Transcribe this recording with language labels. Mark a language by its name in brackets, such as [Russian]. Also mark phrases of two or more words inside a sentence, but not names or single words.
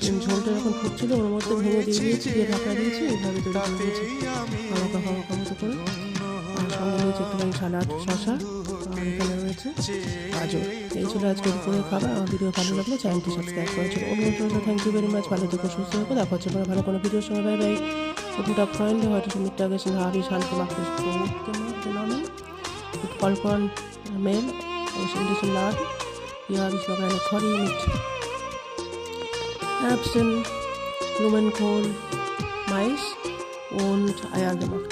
[Bangla] ঝোলটা যখন ফুটছিল ওর মধ্যে ভেঙে দিয়ে দিয়েছি, দিয়ে ঢাকা দিয়েছি, এইভাবে তৈরি করে দিয়েছি হালকা মতো করে। আর সঙ্গে রয়েছে একটুখানি সালাদ, শসা, আর এখানে রয়েছে গাজর। এই ছিল আজকে দুপুরে খাবার। আমার ভিডিও ভালো লাগলে চ্যানেলটি সাবস্ক্রাইব করেছিল। অনুরোধ, [English] thank you very much. [Bangla] ভালো থেকো, সুস্থ থেকো, দেখা হচ্ছে ভালো কোনো ভিডিওর সঙ্গে। [English] bye bye. [German] Guten Tag Freunde, heute zum Mittagessen habe ich handgemachtes Brot genommen mit Vollkornmehl aus indischen Laden. Hier habe ich noch eine Curry mit Erbsen, Blumenkohl, Mais und Eier gemacht.